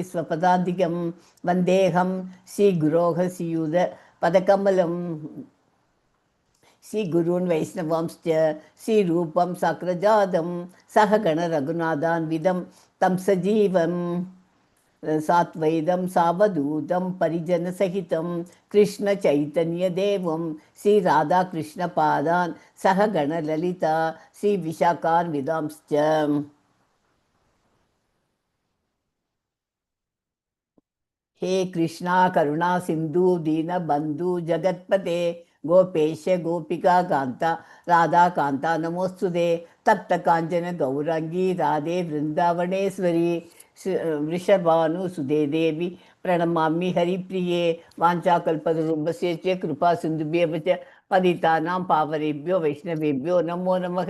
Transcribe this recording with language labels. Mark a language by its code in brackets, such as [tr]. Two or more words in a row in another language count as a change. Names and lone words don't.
[sa] स्वपदादिकम् वन्देहं श्री गुरोः श्रीयुत पदकमलं श्री गुरून् वैष्णवांश्च श्री रूपं साग्रजातं सहगण रघुनाथान् वितं तं सजीवं साद्वैतं सावधूतं परिजन सहितं कृष्ण चैतन्य देवं श्री राधा कृष्ण पादान् सहगण ललिता श्री विशाखान् वितांश्च. हे कृष्णा करुणा सिंधु दीन बंधु जगतपते गोपेश गोपिका कांता राधा कांता नमोस्तुते तप्त कांचन गौरांगी राधे वृंदावनेश्वरी वृषभानु सुदे देवी प्रणमामि हरिप्रिये वाञ्छाकल्पतरुभ्यश्च कृपा सिन्धुभ्यः च पतितानां पावनेभ्यो वैष्णवेभ्यो नमो नमः.